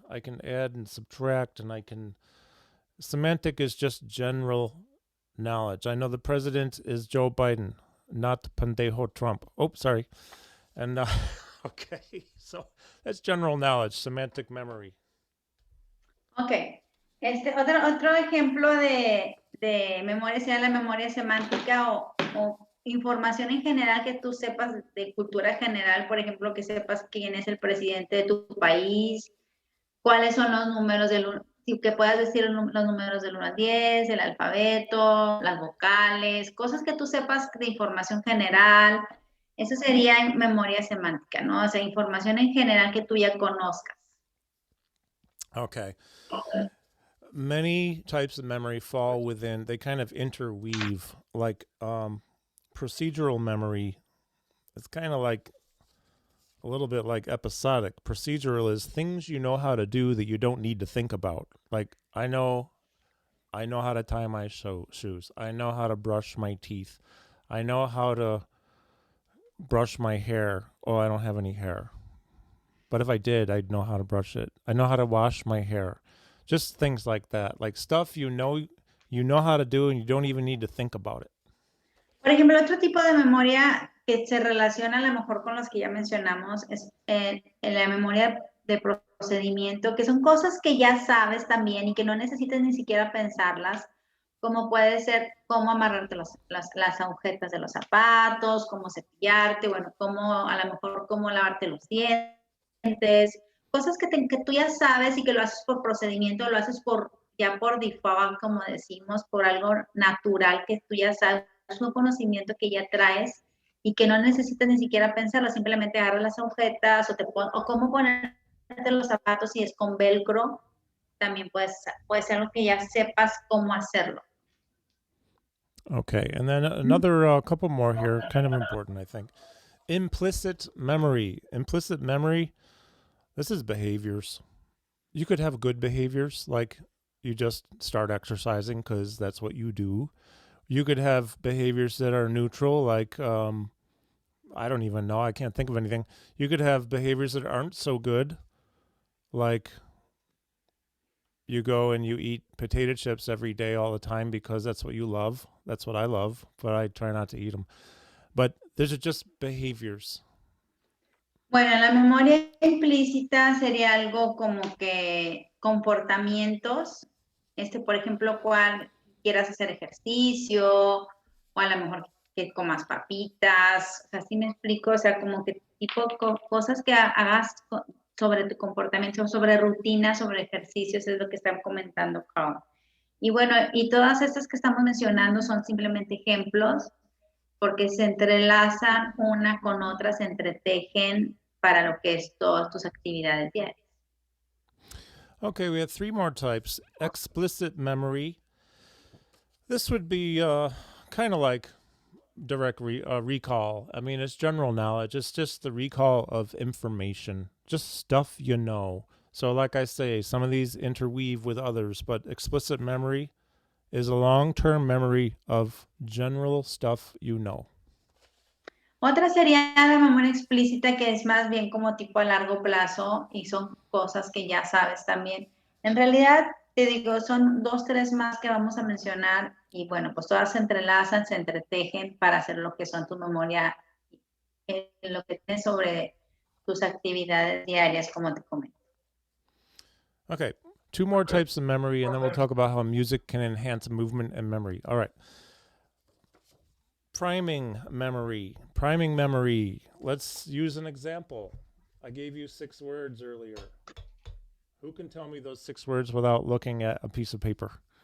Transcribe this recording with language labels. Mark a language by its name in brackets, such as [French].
[English] I can add and subtract, and I can. Semantic is just general knowledge. I know the president is Joe Biden, not [Spanish] Pendejo [English] Trump. Oh, sorry. And okay, so that's general knowledge, semantic memory. [Spanish] Okay. Otro ejemplo de memoria sería la memoria semántica o información en general que tú sepas de cultura general, por ejemplo, que sepas quién es el presidente de tu país, cuáles son los números que puedas decir los números del 1 al 10, el alfabeto, las vocales, cosas que tú sepas de información general. Eso sería memoria semántica, ¿no? O sea, información en general que tú ya conozcas. Okay. [English] Many types of memory fall within, they kind of interweave, like procedural memory. It's kind of like a little bit like episodic. Procedural is things you know how to do that you don't need to think about. Like I know how to tie my shoes. I know how to brush my teeth. I know how to brush my hair. Oh, I don't have any hair. But if I did, I'd know how to brush it. I know how to wash my hair. Just things like that. Like stuff you know how to do and you don't even need to think about it. [Spanish] Por ejemplo, otro tipo de memoria que se relaciona a lo mejor con los que ya mencionamos es la memoria de procedimiento, que son cosas que ya sabes también y que no necesitas ni siquiera pensarlas, como puede ser cómo amarrarte las agujetas de los zapatos, cómo cepillarte, bueno, a lo mejor cómo lavarte los dientes, cosas que tú ya sabes y que lo haces por procedimiento, lo haces ya por default, como decimos, por algo natural que tú ya sabes, es un conocimiento que ya traes y que no necesitas ni siquiera pensarlo, simplemente agarras las agujetas o cómo ponerte los zapatos si es con velcro, también puede ser algo que ya sepas cómo hacerlo. [English] Okay, and then another couple more here, kind of important, I think. Implicit memory. Implicit memory, this is behaviors. You could have good behaviors, like you just start exercising because that's what you do. You could have behaviors that are neutral, like I don't even know. I can't think of anything. You could have behaviors that aren't so good, like you go and you eat potato chips every day all the time because that's what you love. That's what I love, but I try not to eat them. But these are just behaviors. [Spanish] Bueno, la memoria implícita sería algo como que comportamientos, por ejemplo, cuál quieras hacer ejercicio, o a lo mejor que comas papitas, o sea, ¿sí me explico? O sea, como que tipo cosas que hagas sobre tu comportamiento, sobre rutinas, sobre ejercicios, es lo que están comentando Carl. Y bueno, y todas estas que estamos mencionando son simplemente ejemplos, porque se entrelazan una con otra, se entretejen para lo que es todas tus actividades diarias. [English] Okay, we have 3 more types. Explicit memory. This would be kind of like direct recall. I mean, it's general knowledge. It's just the recall of information, just stuff you know. So like I say, some of these interweave with others, but explicit memory is a long-term memory of general stuff you know. [Spanish] Otra sería la memoria explícita, que es más bien como tipo a largo plazo y son cosas que ya sabes también. En realidad, te digo, son 2, 3 más que vamos a mencionar y bueno, pues todas se entrelazan, se entretejen para hacer lo que son tu memoria, lo que tienes sobre tus actividades diarias, como te comento. [English] Okay, 2 more types of memory, and then we'll talk about how music can enhance movement and memory. All right. Priming memory. Priming memory. Let's use an example. I gave you 6 words earlier. Who can tell me those 6 words without looking at a piece of paper?